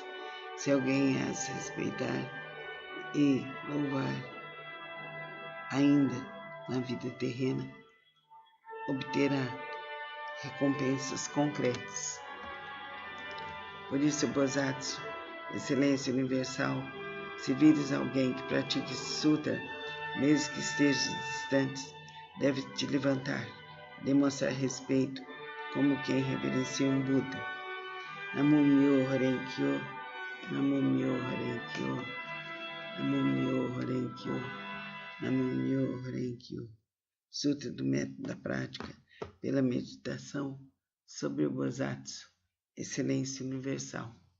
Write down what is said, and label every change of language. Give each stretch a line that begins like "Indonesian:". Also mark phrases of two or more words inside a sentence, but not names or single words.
Portuguese: Se alguém as respeitar e louvar ainda na vida terrena, obterá recompensas concretas. Por isso, Bosatsu, excelência universal, se vires alguém que pratique esse sutra, mesmo que esteja distante, deve te levantar, demonstrar respeito como quem reverencia um Buda.
Japanese: 南無妙法蓮経、南無妙法蓮経、南無妙法蓮経、南無妙法蓮経.
Portuguese: Sutra do método da prática pela meditação sobre o Bosatsu, excelência universal.